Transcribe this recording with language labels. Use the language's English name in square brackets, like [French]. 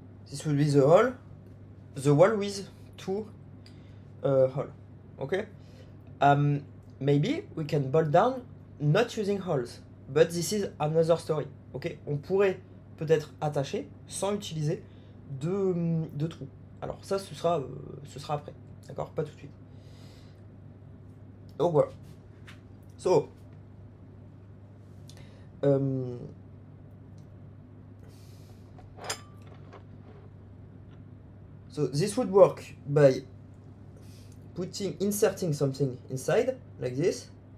[English] This will be the hole, the wall with two hole. Okay, maybe we can bolt down not using holes, but this is another story. [French] Ok, on pourrait peut-être attacher sans utiliser de trous. Alors ça, ce sera après. D'accord, pas tout de suite. Donc voilà. [English] So so this would work by inserting something inside like this.